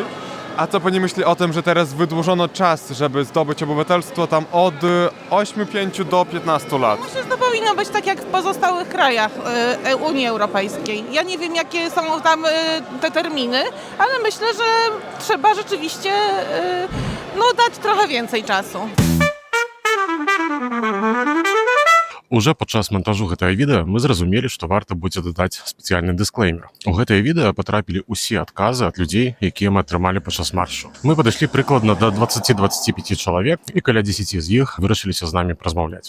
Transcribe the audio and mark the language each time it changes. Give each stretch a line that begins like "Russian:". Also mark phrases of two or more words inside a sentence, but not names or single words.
Polish: A co Pani myśli o tym, że teraz wydłużono czas, żeby zdobyć obywatelstwo tam od 8, 5 do 15 lat? Myślę, że to powinno być tak jak w pozostałych krajach Unii Europejskiej. Ja nie wiem, jakie są tam te terminy, ale myślę, że trzeba rzeczywiście dać trochę więcej czasu.
Belarusian: Уже падчас монтажу гэтага відэа мы зразумелі, што варта будзе дадаць спецыяльны дысклеймер. У гэтае відэа патрапілі ўсе адказы ад людзей, якія мы атрымалі падчас маршу. Мы падышлі прыкладна да 20-25 чалавек, і каля 10 з іх вырашыліся з намі размаўляць.